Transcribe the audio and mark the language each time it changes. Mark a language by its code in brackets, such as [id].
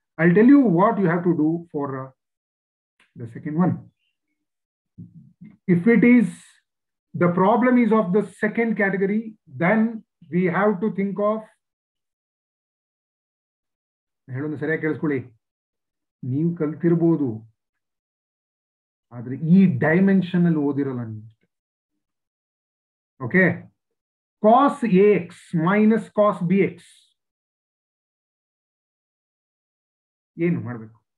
[en] I'll tell you what you have to do for the second one. If it is the problem is of the second category, then we have to think of, [kn] ಹೇಳೋದು ಸರಿಯಾಗಿ ಕೇಳಿಸ್ಕೊಳ್ಳಿ. ನೀವು ಕಲ್ತಿರ್ಬೋದು, ಆದ್ರೆ ಈ dimension ಅಲ್ಲಿ ಓದಿರಲ್ಲ ನೀವು. Okay, cos ax minus cos bx ಏನು ಮಾಡಬೇಕು?